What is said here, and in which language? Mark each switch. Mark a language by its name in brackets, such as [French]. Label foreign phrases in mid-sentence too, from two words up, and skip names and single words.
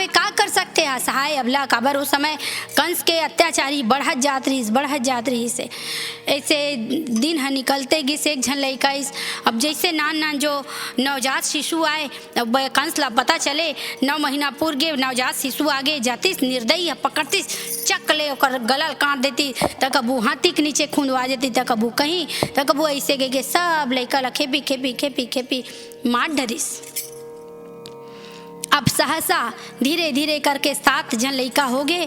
[Chhattisgarhi] का कर सकते असहाय अबला, काबर उस समय कंस के अत्याचारी बढ़त जात रही से। ऐसे दिन ह निकलते गिस, एक झन लइका इस अब जैसे नान जो नवजात शिशु आए, अब कंस ला पता चले 9 महीना पूर गे नवजात शिशु आगे जातिस, निर्दयी पकड़तिस, चक ले ओकर गलल काट देती, त कबू हाथी के नीचे खुंदवा देती, त कबू कहीं, त कबू ऐसे गे सब लइका ला खेपी मार डरिस। अब सहसा धीरे धीरे करके 7 जन लइका हो गए।